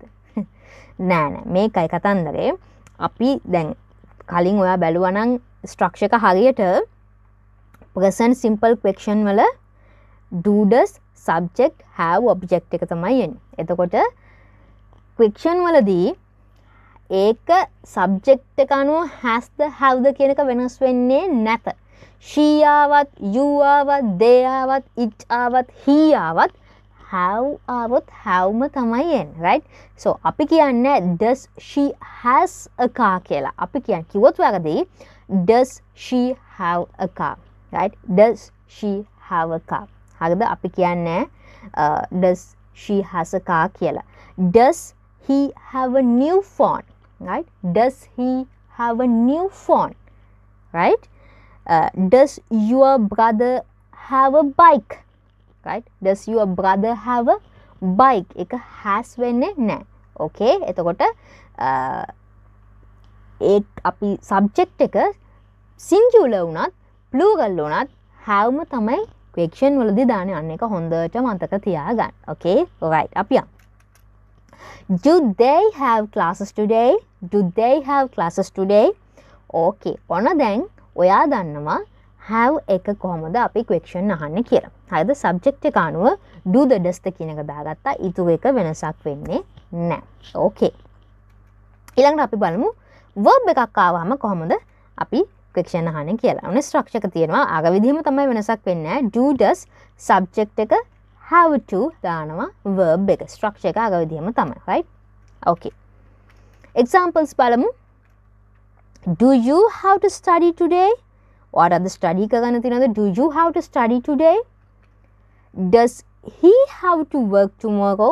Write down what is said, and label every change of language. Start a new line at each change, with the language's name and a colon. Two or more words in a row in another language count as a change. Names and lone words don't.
Sinhala: නෑ මේකයි කතන්දරේ. අපි දැන් කලින් ඔයා බැලුවා නම් ස්ට්‍රක්චර් එක හරියට
English: present simple question
Sinhala: වල
English: do does subject have object
Sinhala: එක තමයි එන්නේ. එතකොට question වලදී ඒක subject එක අනුව
English: has the have the
Sinhala: කියන එක වෙනස් වෙන්නේ නැත. she ආවත් you ආවත් they ආවත් it ආවත් he ආවත් have ආවත් have ම තමයි එන්නේ. right.
English: so
Sinhala: අපි කියන්නේ
English: does she has a car කියලා.
Sinhala: අපි කියන්නේ කිව්වොත් වැරදි.
English: does she have a car? right. does she have a car?
Sinhala: හරිද? අපි කියන්නේ
English: does she has a car කියලා. does he have a new phone? right. does he have a new phone? right. does your brother have a bike? right. does your brother have a bike?
Sinhala: එක has වෙන්නේ නැහැ. okay. එතකොට ඒ අපි subject එක singular වුණත් plural වුණත් have ම තමයි question වලදී දාන්නේ. අන්න එක හොඳට මතක තියාගන්න.
English: okay. right.
Sinhala: අපි යමු.
English: do they have classes today? do they have classes today?
Sinhala: okay. ඔන්න දැන් ඔයා දන්නවා have එක කොහොමද අපි question අහන්නේ කියලා. හරිද? subject එක අනුව
English: do the does
Sinhala: කියන එක දාගත්තා. ඊටු එක වෙනසක් වෙන්නේ නැහැ. okay. ඊළඟට අපි බලමු verb එකක් ආවම කොහොමද අපි question අහන්නේ කියලා. ඔන්න structure එක තියෙනවා. අර විදිහම තමයි වෙනසක් වෙන්නේ.
English: do does subject
Sinhala: එක
English: have to
Sinhala: දානවා verb එක. structure එක අර විදිහම තමයි.
English: right. okay. examples
Sinhala: බලමු.
English: do you have to study today?
Sinhala: ඔයාලද study කරන්න තියෙනවද?
English: do you have to study today? does he have to work tomorrow?